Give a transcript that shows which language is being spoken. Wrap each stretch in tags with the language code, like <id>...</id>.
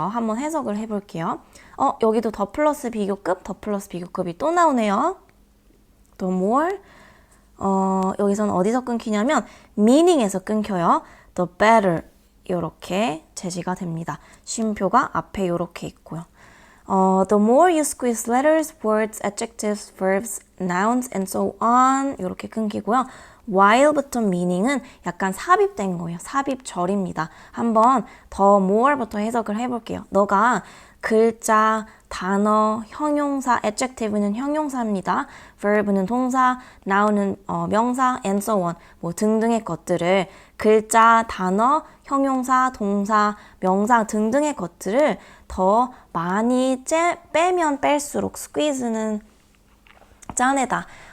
<ko>한번 해석을 해볼게요. 여기도 더 플러스 비교급이 또 나오네요. The more 여기서는 어디서 끊기냐면 meaning에서 끊겨요. The better 이렇게 제시가 됩니다. 쉼표가 앞에 이렇게 있고요.</ko> <en>The more you squeeze letters, words, adjectives, verbs, nouns, and so on</en> <ko>이렇게 끊기고요. while부터 meaning은 약간 삽입된 거예요. 삽입절입니다. 한번 the more부터 해석을 해볼게요. 너가 글자, 단어, 형용사, adjective는 형용사입니다. verb는 동사, noun은 명사,</ko> <en>and so on</en> <ko>뭐 등등의 것들을 글자, 단어, 형용사, 동사, 명사 등등의 것들을 더 많이 빼면 뺄수록 squeeze는 짜내다.</ko>